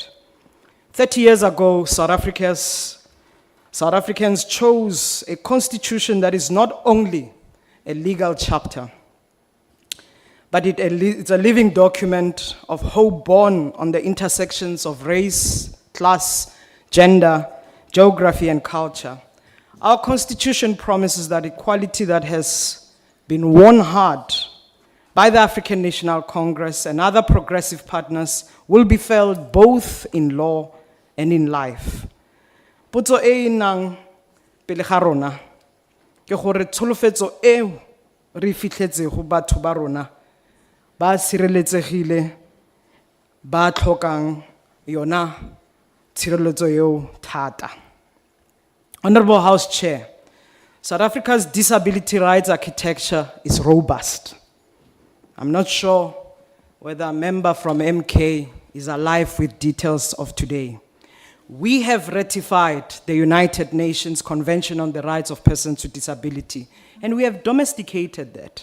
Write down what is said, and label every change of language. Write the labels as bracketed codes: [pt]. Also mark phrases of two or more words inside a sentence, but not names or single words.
[en] 30 years ago, South Africans chose a constitution that is not only a legal chapter, but it's a living document of hope born on the intersections of race, class, gender, geography, and culture. Our Constitution promises that equality that has been won hard by the African National Congress and other progressive partners will be felt both in law and in life. [tn] Potso e nang pele ga rona ke gore tsholofetso eo re fitlhetsego batho ba rona ba sireletsegile ba tlhokang yona tshireletso eo thata. [en] Honorable House Chair, South Africa's disability rights architecture is robust. I'm not sure whether a member from MK is alive with details of today. We have ratified the United Nations Convention on the Rights of Persons with Disability, and we have domesticated that.